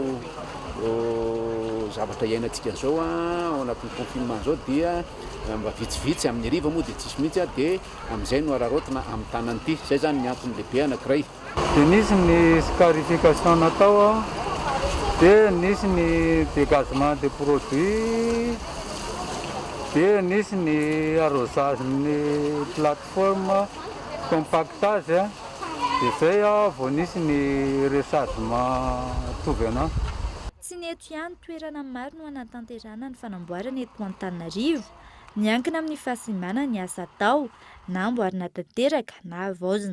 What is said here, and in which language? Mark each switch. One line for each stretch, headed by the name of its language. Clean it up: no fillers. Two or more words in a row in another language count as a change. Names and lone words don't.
Malagasy: zavatra iainantsika zao ao anatin'ny confinement zao dia mba vitsivitsy amin'ny riva moa dia tsisy mihitsy dia amin'izay no ararotina amin'ny tanany ity zay zany ny antony lehibe anankiray. Dia nisy ny scarification natao dia nisy ny
French: dégagement des produits
Malagasy: dia nisy ny arrosage ny
French: plateforme compactage
Malagasy: dia zay vao nisy ny rechargement tovy anao. Tsy ny eto ihany toerana maro no anatanterana ny fanamboarana eto Antananarivo, miankina amin'ny fahasimana ny asa atao na amboarina tanteraka na avaozina.